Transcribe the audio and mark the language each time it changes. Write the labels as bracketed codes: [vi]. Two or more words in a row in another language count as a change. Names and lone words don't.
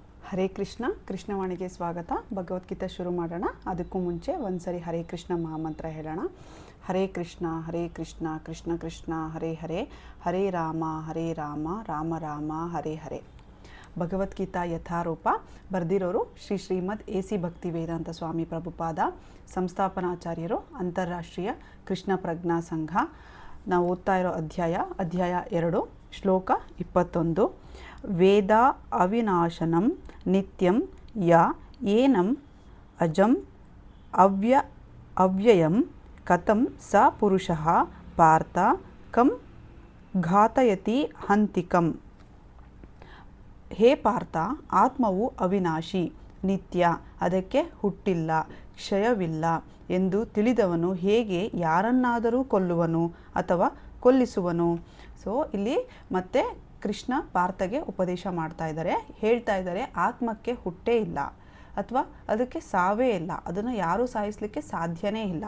[kn] ಹರೇ ಕೃಷ್ಣ ಕೃಷ್ಣವಾಣಿಗೆ ಸ್ವಾಗತ. ಭಗವದ್ಗೀತೆ ಶುರು ಮಾಡೋಣ. ಅದಕ್ಕೂ ಮುಂಚೆ ಒಂದ್ಸರಿ ಹರೇ ಕೃಷ್ಣ ಮಹಾಮಂತ್ರ ಹೇಳೋಣ. [sa] ಹರೇ ಕೃಷ್ಣ ಕೃಷ್ಣ ಕೃಷ್ಣ ಹರೇ ಹರೇ, ಹರೇ ರಾಮ ರಾಮ ರಾಮ ಹರೇ ಹರೇ. [kn] ಭಗವದ್ಗೀತಾ ಯಥಾರೂಪ ಬರೆದಿರೋರು ಶ್ರೀಮದ್ AC ಭಕ್ತಿ ವೇದಾಂತ ಸ್ವಾಮಿ ಪ್ರಭುಪಾದ, ಸಂಸ್ಥಾಪನಾಚಾರ್ಯರು, ಅಂತಾರಾಷ್ಟ್ರೀಯ ಕೃಷ್ಣ ಪ್ರಜ್ಞಾ ಸಂಘ. ನಾವು ಓದ್ತಾ ಇರೋ ಅಧ್ಯಾಯ 2, ಶ್ಲೋಕ 21. [sa] ವೇದ ಅವಿನಾಶನಂ ನಿತ್ಯಂ ಯ ಏನಂ ಅಜಂ ಅವ್ಯಯಂ ಕಥಂ ಸ ಪುರುಷಃ ಪಾರ್ಥ ಕಂ ಘಾತಯತಿ ಹಂತಿಕಂ. [kn] ಹೇ ಪಾರ್ಥ, ಆತ್ಮವು ಅವಿನಾಶಿ, ನಿತ್ಯ, ಅದಕ್ಕೆ ಹುಟ್ಟಿಲ್ಲ, ಕ್ಷಯವಿಲ್ಲ ಎಂದು ತಿಳಿದವನು ಹೇಗೆ ಯಾರನ್ನಾದರೂ ಕೊಲ್ಲುವನು ಅಥವಾ ಕೊಲ್ಲಿಸುವನು? ಸೊ ಇಲ್ಲಿ ಮತ್ತೆ ಕೃಷ್ಣ ಪಾರ್ಥಗೆ ಉಪದೇಶ ಮಾಡ್ತಾ ಇದ್ದಾರೆ, ಹೇಳ್ತಾ ಇದ್ದಾರೆ ಆತ್ಮಕ್ಕೆ ಹುಟ್ಟೇ ಇಲ್ಲ ಅಥವಾ ಅದಕ್ಕೆ ಸಾವೇ ಇಲ್ಲ, ಅದನ್ನು ಯಾರೂ ಸಾಯಿಸಲಿಕ್ಕೆ ಸಾಧ್ಯನೇ ಇಲ್ಲ.